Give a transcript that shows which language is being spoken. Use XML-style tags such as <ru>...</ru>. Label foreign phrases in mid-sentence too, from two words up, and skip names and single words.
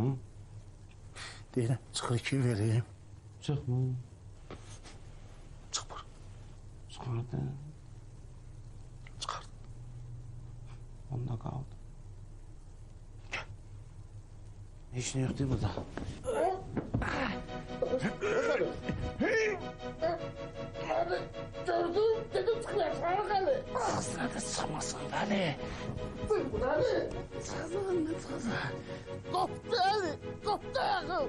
<az>Deyirəm, çıxır ki, vereyim. Çıxma. Çıxmır. Çıxardı. Çıxar. Onda qaldı. Heç nə yoxdur burada.</az> <tr>Gördüm, dedim çıkmayacak Ali. Ağzına da çıkmasın Ali. Dur Ali. Çıksın, ne çıksın? Koptu Ali, koptu ayağım.</tr>